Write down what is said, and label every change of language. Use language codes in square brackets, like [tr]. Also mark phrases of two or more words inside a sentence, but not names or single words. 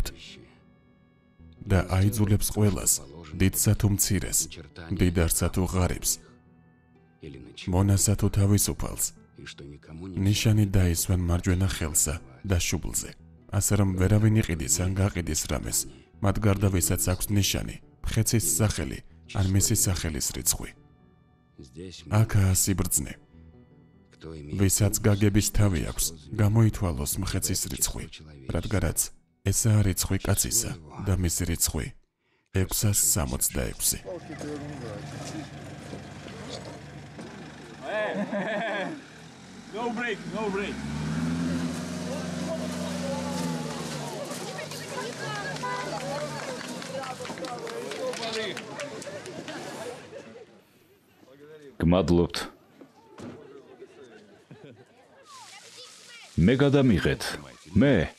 [ka] და აიძულებს ყველას, დიდსა თუ მცირეს, მდიდარსა თუ ღარიბს, მონასა თუ თავისუფალს, ნიშანი დაისვენ მარჯვენა ხელსა და შუბლზე, ასე რომ ვერავინ იყიდის ან გაყიდის რამეს, მათ გარდა ვისაც აქვს ნიშანი, მხეცის სახელი ან მისი სახელის რიცხვი. აქაა სიბრძნე. ვისაც გაგების თავი აქვს, გამოითვალოს მხეცის რიცხვი, რადგანაც ესაა რიცხვი კაცისა და მისი რიცხვი 666. [en] No break, no break. [ka] გმადლობთ. მე გადამიღეთ. მე.